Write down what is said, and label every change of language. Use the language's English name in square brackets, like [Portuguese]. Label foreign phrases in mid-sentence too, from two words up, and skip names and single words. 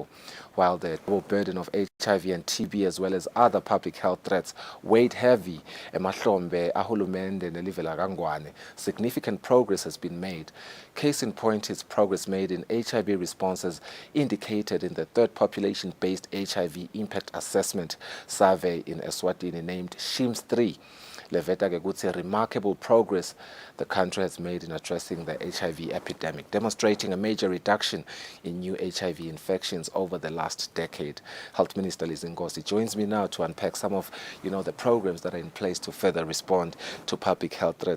[English] While the burden of HIV and TB as well as other public health threats weighed heavy, significant progress has been made. Case in point is progress made in HIV responses indicated in the third population-based HIV impact assessment survey in Eswatini named SHIMS 3. [Swati] leveta-ke ukuthi [English] remarkable progress the country has made in addressing the HIV epidemic, demonstrating a major reduction in new HIV infections over the last decade. Health Minister Lizzie Nkosi joins me now to unpack some of, the programs that are in place to further respond to public health threats.